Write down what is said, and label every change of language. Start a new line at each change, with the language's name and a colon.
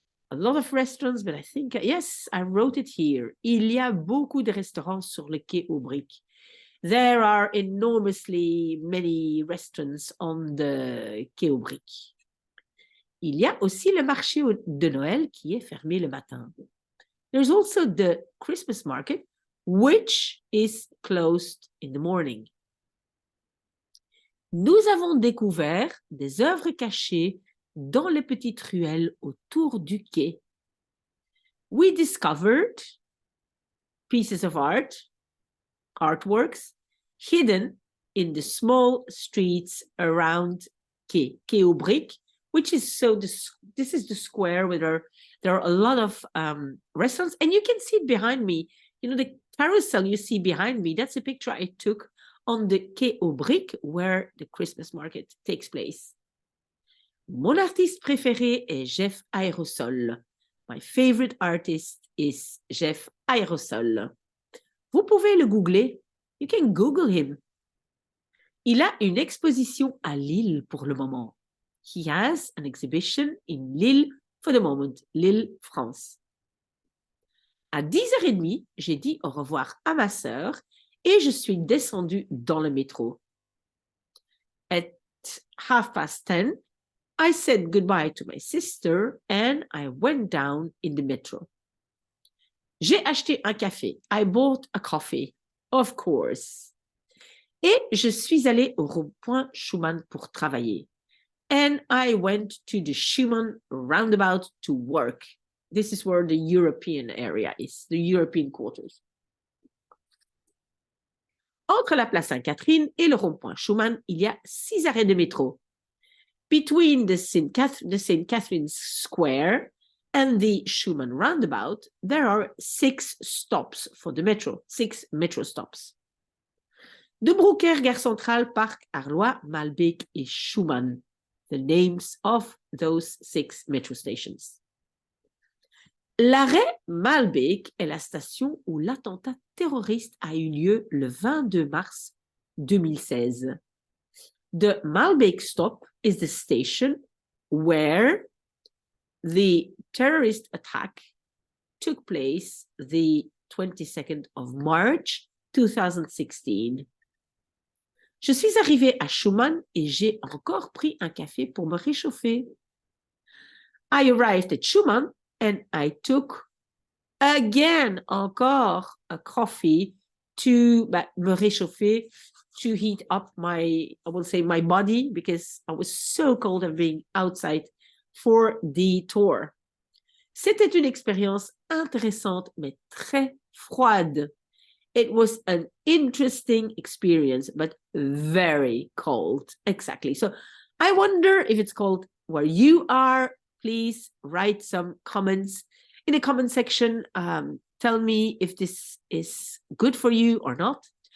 English: A lot of restaurants, but I think, yes, I wrote it here.
French: Il y a beaucoup de restaurants sur le quai aux briques.
English: There are enormously many restaurants on the quai aux briques.
French: Il y a aussi le marché de Noël qui est fermé le matin.
English: There's also the Christmas market, which is closed in the morning.
French: Nous avons découvert des œuvres cachées dans les petites ruelles autour du quai.
English: We discovered pieces of art, artworks, hidden in the small streets around quai aux Briques, which is this is the square where there are a lot of restaurants, and you can see it behind me. You know, the carousel you see behind me, that's a picture I took on the quai aux Briques, where the Christmas market takes place.
French: Mon artiste préféré est Jeff Aerosol.
English: My favorite artist is Jeff Aerosol.
French: Vous pouvez le googler.
English: You can Google him.
French: Il a une exposition à Lille pour le moment.
English: He has an exhibition in Lille for the moment, Lille, France.
French: À 10h30, j'ai dit au revoir à ma sœur et je suis descendue dans le métro.
English: At 10:30, I said goodbye to my sister and I went down in the metro.
French: J'ai acheté un café.
English: I bought a coffee, of course.
French: Et je suis allée au rond-point Schumann pour travailler.
English: And I went to the Schumann roundabout to work. This is where the European area is, the European quarters.
French: Entre la place Sainte-Catherine et le rond-point Schumann, il y a 6 arrêts de métro.
English: Between the St. Catherine's Square and the Schumann roundabout, there are 6 stops for the metro, 6 metro stops. De Broeckère, Gare Centrale, Parc, Arlois, Malbec et Schumann, the names of those 6 metro stations.
French: L'arrêt Malbec est la station où l'attentat terroriste a eu lieu le 22 mars 2016.
English: The Malbec stop is the station where the terrorist attack took place the 22nd of March 2016.
French: Je suis arrivée à Schumann et j'ai encore pris un café pour me réchauffer.
English: I arrived at Schumann and I took again encore a coffee to
French: me réchauffer,
English: to heat up my body, because I was so cold of being outside for the tour.
French: C'était une expérience intéressante, mais très froide.
English: It was an interesting experience, but very cold. Exactly. So I wonder if it's cold where you are. Please write some comments in the comment section. Tell me if this is good for you or not.